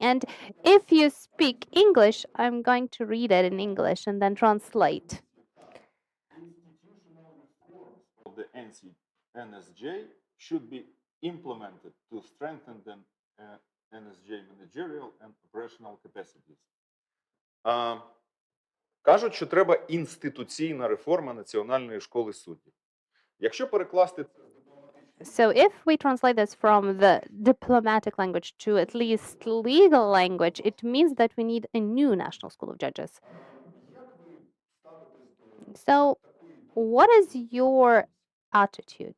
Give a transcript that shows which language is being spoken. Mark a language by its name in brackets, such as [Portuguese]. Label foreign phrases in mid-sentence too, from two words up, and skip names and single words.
[English] And if you speak English, I'm going to read it in English and then translate. Of the NSJ should be implemented to strengthen the NSJ managerial and operational capacities. [Ukrainian] Кажуть, що треба інституційна реформа Національної школи суддів. Якщо перекласти [English] So if we translate this from the diplomatic language to at least legal language, it means that we need a new National School of Judges. So what is your attitude?